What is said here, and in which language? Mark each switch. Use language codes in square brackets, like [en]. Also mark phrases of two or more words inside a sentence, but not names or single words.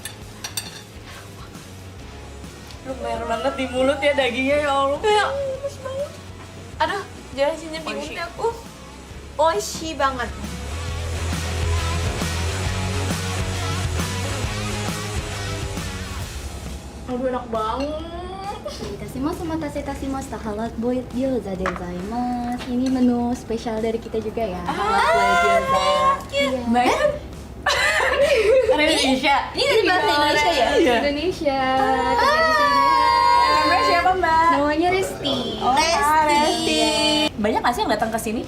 [id] Lumer banget di mulut ya dagingnya, ya Allah. Ya, lemes banget. Aduh, jelasinnya bingung Oishi. deh aku. Oishi banget. Aduh, enak banget. [ja] お待たせいたしましたハラボイ餃子でございます。 [id] ini menu spesial dari kita juga ya. Halat boy gyoza. Mbak Orang Indonesia. Ini dari bahasa Indonesia ya? Iya. Indonesia. Kerja di sini. Namanya siapa Mbak? Namanya Resti. Resti. Banyak nggak sih yang datang ke sini?